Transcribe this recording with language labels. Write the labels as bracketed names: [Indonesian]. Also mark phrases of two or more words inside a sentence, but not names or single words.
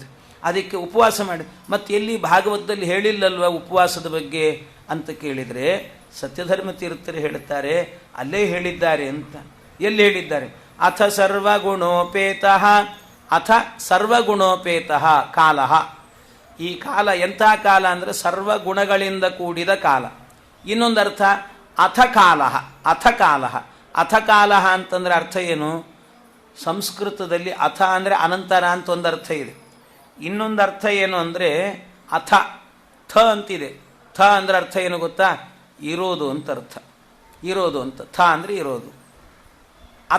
[Kannada] ಅದಕ್ಕೆ ಉಪವಾಸ ಮಾಡಿ ಮತ್ತೆ ಎಲ್ಲಿ ಭಾಗವತದಲ್ಲಿ ಹೇಳಿಲ್ಲಲ್ವ ಉಪವಾಸದ ಬಗ್ಗೆ ಅಂತ ಕೇಳಿದರೆ ಸತ್ಯಧರ್ಮ ತೀರ್ಥರು ಹೇಳುತ್ತಾರೆ ಅಲ್ಲೇ ಹೇಳಿದ್ದಾರೆ ಅಂತ. ಎಲ್ಲಿ ಹೇಳಿದ್ದಾರೆ? [Sanskrit] ಅಥ ಸರ್ವಗುಣೋಪೇತಃ, ಅಥ ಸರ್ವಗುಣೋಪೇತಃ ಕಾಲಃ. [Kannada] ಈ ಕಾಲ ಎಂಥ ಕಾಲ ಅಂದರೆ ಸರ್ವಗುಣಗಳಿಂದ ಕೂಡಿದ ಕಾಲ. ಇನ್ನೊಂದು ಅರ್ಥ [Sanskrit] ಅಥ ಕಾಲಃ. ಅಥ ಕಾಲಃ [Kannada] ಅಂತಂದರೆ ಅರ್ಥ ಏನು? ಸಂಸ್ಕೃತದಲ್ಲಿ ಅಥ ಅಂದರೆ ಅನಂತರ ಅಂತ ಒಂದು ಅರ್ಥ ಇದೆ. ಇನ್ನೊಂದು ಅರ್ಥ ಏನು ಅಂದರೆ ಅಥ ಥ ಅಂತಿದೆ. ಥ ಅಂದರೆ ಅರ್ಥ ಏನು ಗೊತ್ತಾ? ಇರೋದು ಅಂತ ಅರ್ಥ. ಇರೋದು ಅಂತ. ಥ ಅಂದರೆ ಇರೋದು.